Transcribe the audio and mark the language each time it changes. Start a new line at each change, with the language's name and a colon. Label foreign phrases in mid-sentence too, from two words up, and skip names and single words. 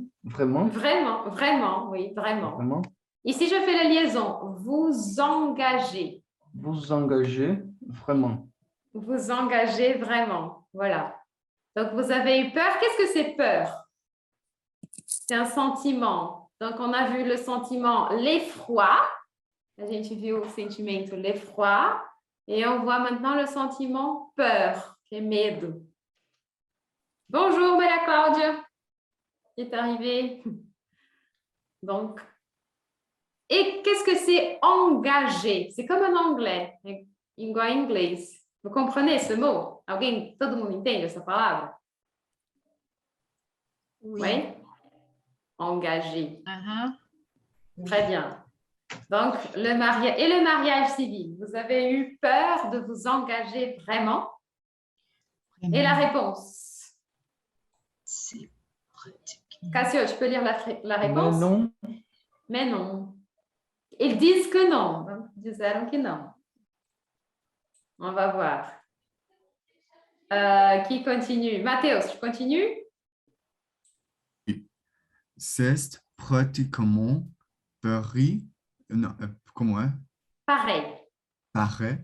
French: Vraiment, oui, vraiment. Ici, je fais la liaison. Vous engagez. Vous engagez vraiment. Vous engagez vraiment. Voilà. Donc, vous avez eu peur. Qu'est-ce que c'est peur? C'est un sentiment. Donc, on a vu le sentiment l'effroi.
Portuguese: A gente viu o sentimento l'effroi.
French: Et on voit maintenant le sentiment peur, qui est medo. Bonjour, Maria Cláudia. Qui est arrivée. Donc, Et qu'est-ce que c'est engagé? C'est comme en anglais,
Portuguese: igual em inglês.
French: Vous comprenez ce mot?
Portuguese: Alguém, todo mundo entende essa palavra?
French: Oui? Engagé. Très bien. Donc, le mariage civil. Vous avez eu peur de vous engager vraiment? Et la réponse? C'est pratique. Cassio, tu peux lire la Mais réponse? non, Mais non. Ils disent que non. Donc,
Portuguese: disseram que não.
French: On va voir. Qui continue? Matheus, tu continues? C'est pratiquement pareil, non, comment est? Pareil. Pareil.